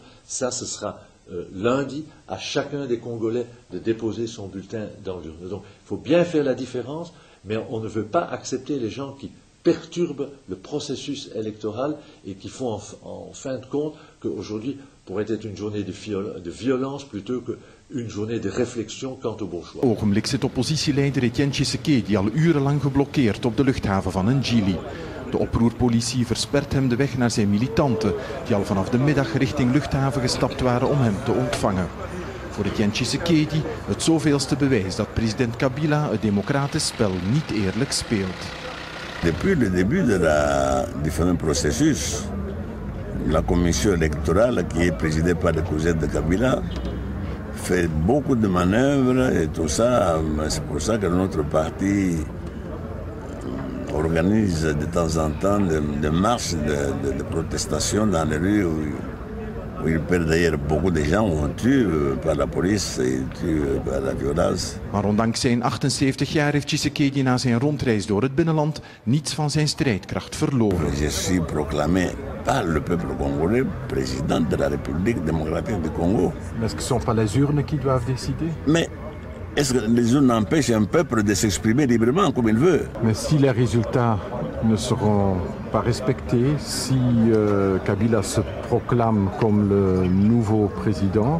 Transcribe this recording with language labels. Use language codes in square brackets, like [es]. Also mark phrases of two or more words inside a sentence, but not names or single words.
[fr] Ça, ce sera lundi à chacun des Congolais de déposer son bulletin dans l'urne. Donc, il faut bien faire la différence, mais on ne veut pas accepter les gens qui perturbent le processus électoral et qui font en fin de compte qu'aujourd'hui pourrait être une journée de violence plutôt qu'une journée de réflexion quant au bon choix. [nl] Ogenblik zit oppositieleider Etienne Tshisekedi al urenlang geblokkeerd op de luchthaven van Njili. De oproerpolitie verspert hem de weg naar zijn militanten, die al vanaf de middag richting luchthaven gestapt waren om hem te ontvangen. Voor Etienne Tshisekedi het zoveelste bewijs dat president Kabila het democratisch spel niet eerlijk speelt. [fr] Depuis le début du fameux processus, la commission électorale, qui est présidée par le cousin de Kabila, fait beaucoup de manœuvres et tout ça. C'est pour ça que notre parti organise de temps en temps des marches de protestation dans les rues où il perd d'ailleurs beaucoup de gens, on tue par la police et tue par la violence. [nl] Maar ondanks zijn 78 jaar heeft Tshisekedi na zijn rondreis door het binnenland niets van zijn strijdkracht verloren. [fr] Je suis proclamé par le peuple congolais président de la République démocratique du Congo. Est-ce que ce ne sont pas les urnes qui doivent décider? Mais est-ce que les urnes empêchent un peuple de s'exprimer librement comme il veut? Mais si les résultats ne seront pas respectés, si Kabila se proclame comme le nouveau président...